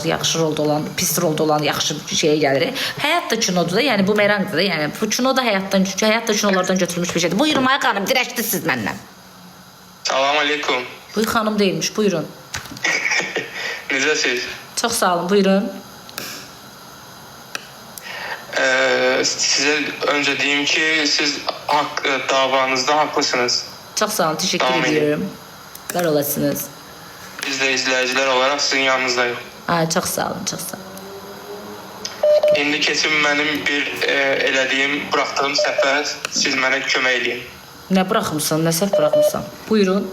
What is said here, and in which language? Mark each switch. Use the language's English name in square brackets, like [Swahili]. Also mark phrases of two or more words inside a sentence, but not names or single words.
[Azerbaijani] Yaxşı rolda olan, pis rolda olan yaxşı şeyə gəlir. Həyat da kinodur da, yəni bu meranqdır da. Yəni bu kino da həyat da kinolardan götürülmüş bir şeydir. Buyurun ay xanım, dirəşdiniz məndən. Salam aleykum. Bu xanım deyilmiş. Buyurun. Necəsiz? Çox sağ olun. Buyurun. [Turkish] Size önce diyeyim ki siz davanızda haklısınız. [Azerbaijani] Çox sağ olun. Təşəkkür Tamam, edirəm. Var olasınız. [Turkish] Biz de izleyiciler olarak sizin yanınızdayız. [Azerbaijani] Ay, çox sağ olun. Çox sağ olun. İndi [Turkish] kesin benim bir [Azerbaijani] elədiyim, bıraktığım səhvə siz mənə kömək eləyin. Nə buraxmısan? Nə səhv buraxmısan? Buyurun.